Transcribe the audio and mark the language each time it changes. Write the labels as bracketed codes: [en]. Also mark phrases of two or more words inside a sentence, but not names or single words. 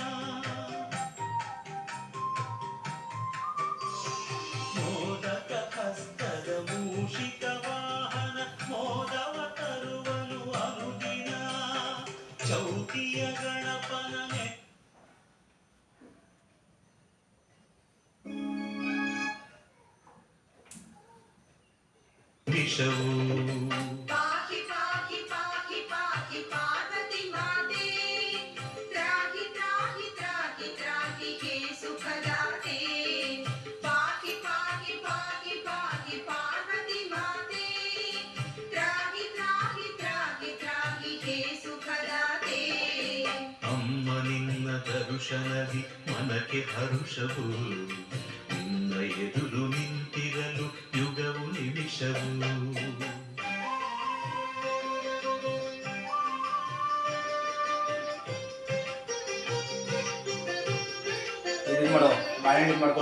[kn] ಮೋದಕ ಹಸ್ತದ ಮೂಷಿಕ ವಾಹನ ಮೋದವ ತರುವನು ಅನುದಿನ. ಚೌತಿಯ ಗಣಪನ ವಿಷವು [mr] पाहि पाहि पाहि पाहि पार्वती माते, त्राहि त्राहि त्राहि त्राहि हे सुखदाते. पाहि पाहि पाहि पाहि पार्वती माते, त्राहि त्राहि त्राहि त्राहि हे सुखदाते. [kn] ಅಮ್ಮ ನಿನ್ನ ದರುಶನದಿ ಮನಕ್ಕೆ ಹರುಷವು ನಿನ್ನ ಎದುರು ನಿಂತಿರಲು ಯುಗವು ನಿಮಿಷವು ಇದು ಮಾಡೋ ಬಾಳೆಹಣ್ಣು ಮಾಡ್ಕೊಳ್ಳೋ